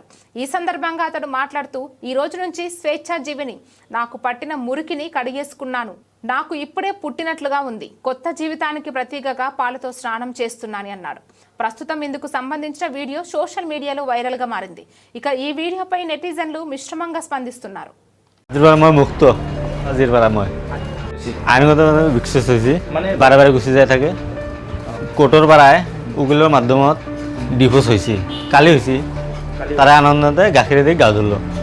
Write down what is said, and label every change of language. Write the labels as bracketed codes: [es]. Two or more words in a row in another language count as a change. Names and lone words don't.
[te] ఈ సందర్భంగా అతడు మాట్లాడుతూ, ఈ రోజు నుంచి స్వేచ్ఛాజీవిని, నాకు పట్టిన మురికిని కడిగేసుకున్నాను. నాకు ఇప్పుడే పుట్టినట్లుగా ఉంది. కొత్త జీవితానికి ప్రతీకగా పాలతో స్నానం చేస్తున్నానని అన్నాడు. ప్రస్తుతం ఇందుకు సంబంధించిన వీడియో [en] social media [te] వైరల్గా మారింది. ఇక ఈ వీడియోపై నెటిజన్లు మిశ్రమంగా స్పందిస్తున్నారు. [as] মুক্ত আজিৰ পৰা মই আইনগত বিকশিত হৈছি বাৰে বাৰে গুচি যাই থাকে কোৰ্টৰ পৰাই উকিলৰ মাধ্যমত ডিভোৰ্চ হৈছে কালি হৈছে তাৰে আনন্দতে গাখীৰেদি গা ধুলো